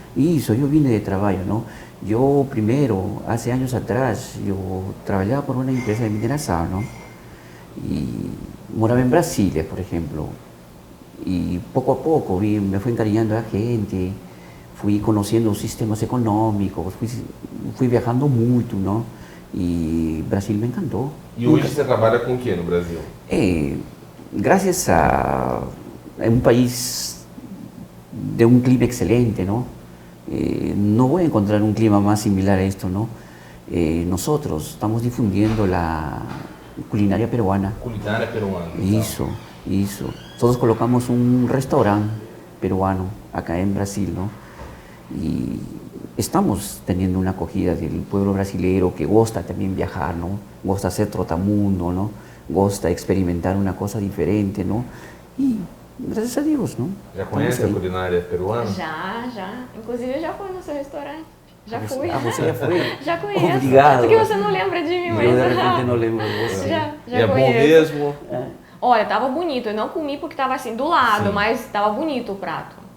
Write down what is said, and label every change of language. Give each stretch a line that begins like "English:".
Spanish: Eso, yo vine de trabajo, ¿no? Yo primero, hace años atrás, yo trabajaba por una empresa de mineración, ¿no? Y moraba en Brasilia, por ejemplo. Y poco a poco me fui encariñando a la gente, fui conociendo sistemas económicos, fui viajando mucho, ¿no? Y Brasil me encantó.
Portuguese: E hoje você trabalha com o que no Brasil?
Spanish: Gracias a un país de un clima excelente, ¿no? No voy a encontrar un clima más similar a esto, ¿no? Nosotros estamos difundiendo la culinaria peruana. Culinaria peruana. Eso. Nosotros colocamos un restaurante peruano acá en Brasil, ¿no? Y estamos teniendo una acogida del pueblo brasileño que gusta también viajar, ¿no? Gusta hacer trotamundo, ¿no? Gusta experimentar una cosa diferente, ¿no? Y gracias a Dios, ¿no?
Portuguese: Já conhece a culinária peruana? Já. Inclusive, eu já fui no seu restaurante. Já fui. Você já foi? Já conheço. Obrigado. Por que você não lembra de mim, mas... Eu, de repente, não lembro de você. Já e é conheço. bom mesmo? Olha, tava bonito. Eu não comi porque tava assim, do lado, mas tava bonito o prato.